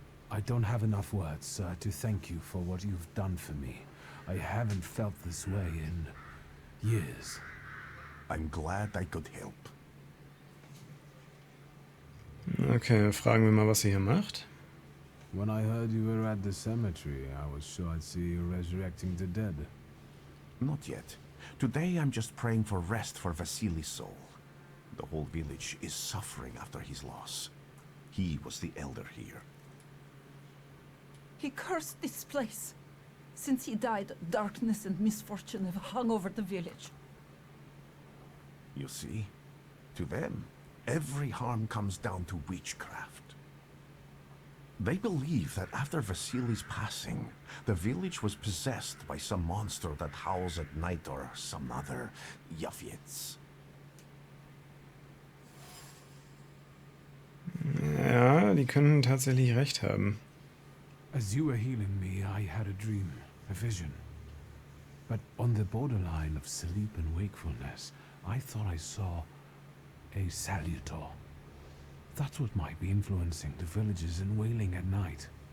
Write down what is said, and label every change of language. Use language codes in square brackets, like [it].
[en] I don't have enough words, sir, to thank you for what you've done for me. I haven't felt this way in years. I'm glad I could help. [de] Okay, fragen wir mal, was sie hier macht. [en] When I heard you were at the cemetery, I was sure I'd see you resurrecting the dead. Not yet. Today I'm just praying for rest for Vasily's soul. The whole village is suffering after his loss. He was the elder here. He cursed this place. Since he died, darkness and misfortune have hung over the village. You see? To them, every harm comes down to witchcraft. They believe that after Vasily's passing, the village was possessed by some monster that howls at night or some other Yafiets. [de] Ja, die können tatsächlich recht haben. [en] As you were healing me, I had a dream, a vision. But on the borderline of sleep and wakefulness, I thought I saw a salutor. That's what might be influencing the villagers in Wailing at night.